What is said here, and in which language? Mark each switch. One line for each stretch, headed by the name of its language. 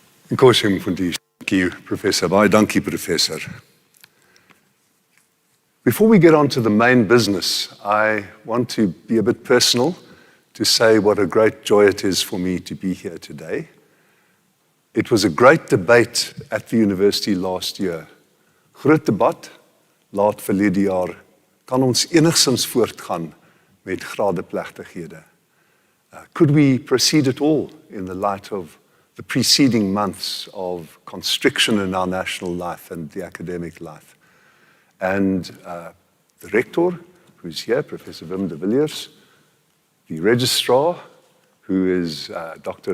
Zulu: Inkosi Mfundisi.
English: Thank you, Professor.
Afrikaans: Baie dankie,
English: Professor. Before we get on to the main business, I want to be a bit personal to say what a great joy it is for me to be here today. It was a great debate at the university last year.
Afrikaans: Groot debat, laat verlede jaar, kan ons enigstens voortgaan met gradeplegtighede.
English: Could we proceed at all in the light of the preceding months of constriction in our national life and the academic life? And the rector, who's here, Professor Wim de Villiers, the registrar, who is Dr.